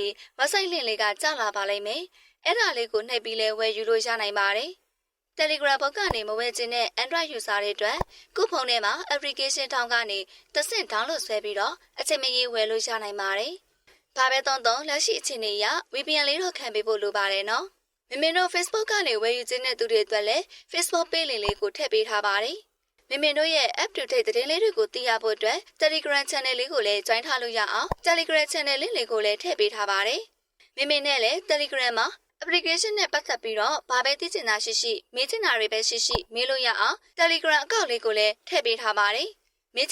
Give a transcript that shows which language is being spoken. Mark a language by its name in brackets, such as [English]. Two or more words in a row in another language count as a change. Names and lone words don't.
[English] website link [Burmese] လေးကကျလာပါလိမ့်မယ်။အဲ့ဒါလေးကိုနှိပ်ပြီးလဲဝယ်ယူလို့ရနိုင်ပါတယ်။ Telegram ဘုတ်ကနေမဝယ်ခြင်းတဲ့ [English] Android user [Burmese] တွေအတွက်ကိုယ့်ဖုန်းထဲမှာ application ထောင်းကနေတစ်ဆင့် download ဆွဲပြီးတော့အချိန်မရေဝယ်လို့ရနိုင်ပါတယ်။ဘာပဲသုံးလက်ရှိအခြေအနေအရ VPN လေးတော့ခံပေးဖို့လိုပါတယ်နော်။မမေတို့ Facebook ကနေဝယ်ယူခြင်းတဲ့သူတွေအတွက်လည်း [English] Facebook page link [Burmese] လေးကိုထည့်ပေးထား ပါတယ်။မမေတို့ရဲ့ [English] up to date [Burmese] သတင်းလေးတွေကိုသိရဖို့အတွက် [English] Telegram channel [Burmese] လေးကိုလည်း join ထားလို့ရအောင် [English] Telegram channel [Burmese] လေးကိုလည်းထည့်ပေးထားပါတယ်။မမေနဲ့လည်း Telegram မှာ application နဲ့ပတ်သက်ပြီးတော့ဘာပဲသိချင်တာရှိမေးချင်တာတွေပဲရှိမေးလို့ရအောင် [English] Telegram account [Burmese] လေးကိုလည်းထည့်ပေးထားပါတယ်။မေးချ